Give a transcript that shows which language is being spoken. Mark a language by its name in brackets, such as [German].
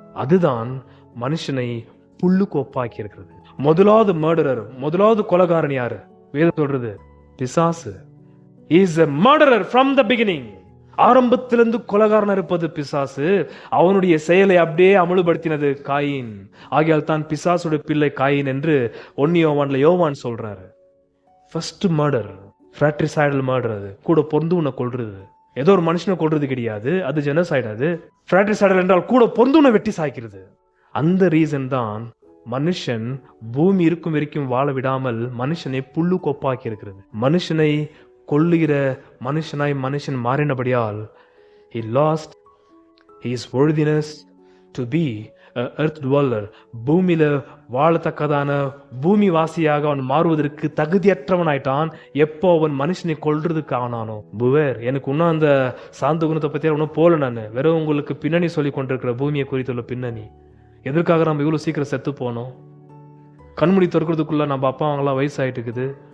[Tamil] அதுதான் மனுஷனை புல்லுக்கு ஒப்பாக்கி இருக்கிறது. முதலாவது மர்டரர், முதலாவது கொலைகாரன் யாரு? வேதம் சொல்றது பிசாசு. [English] He is a murderer from the beginning. [Tamil] ஆரம்பத்திலிருந்து கொலைகாரன் இருப்பது பிசாசு. அவனுடைய செயலை அப்படியே அமலுபடுத்தினது காயின். ஆகையால் தான் பிசாசுடைய பிள்ளை காயின் என்று 1 யோவான்ல யோவான் சொல்றாரு. First murder, fratricidal murder. அது கூட பொருந்து உன்னை கொல்றது. ஏதோ ஒரு மனுஷனை கொல்றது கிடையாது, அது ஜெனோசைட். அது fratricidal என்றால் கூட பொருந்து உன்னை வெட்டி சாய்க்கிறது. அந்த ரீசன் தான் மனுஷன் பூமி இருக்கும் வரைக்கும் வாழ விடாமல் மனுஷனை புல்லு கொப்பாக்கி இருக்கிறது. மனுஷனை கொல்லுகிற மனுஷனாய் மனுஷன் மாறினபடியால் [English] he lost his worthiness to be a earth dweller. [Tamil] பூமியில வாழத்தக்கதான பூமி வாசியாக அவன் மாறுவதற்கு தகுதியற்றவன் ஆயிட்டான். எப்போ அவன் மனுஷனை கொல்றதுக்கு ஆனானோ. புவேர், எனக்கு இன்னும் அந்த சாந்த குணத்தை பத்தி ஒன்னும் போல. நான் வெறும் உங்களுக்கு பின்னணி சொல்லி கொண்டிருக்கிற பூமியை குறித்துள்ள பின்னணி. எதற்காக நம்ம இவ்வளவு சீக்கிரம் செத்து போனோம்? கண்மூடி திறக்கிறதுக்குள்ள நம்ம அப்பா அவங்களாம் வயசாயிட்டு இருக்குது.